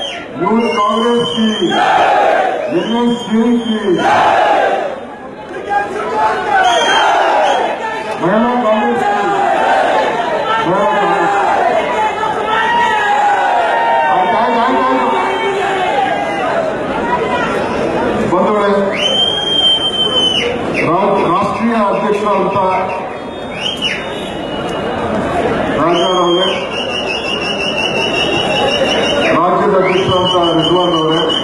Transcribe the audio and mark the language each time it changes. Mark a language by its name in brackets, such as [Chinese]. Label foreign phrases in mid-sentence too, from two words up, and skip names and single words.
[Hindi] यूथ कांग्रेस की, NSD की, महिला कांग्रेस की, [Kannada] ಬಂಧುಗಳೇ, ರಾಷ್ಟ್ರೀಯ ಅಧ್ಯಕ್ಷರಾದಂತ ರಾಜಾರವರೇ, ರಾಜ್ಯದ ಅಧ್ಯಕ್ಷರಾದಂತ ರಿಜ್ವಾನ್ ಅವರೇ,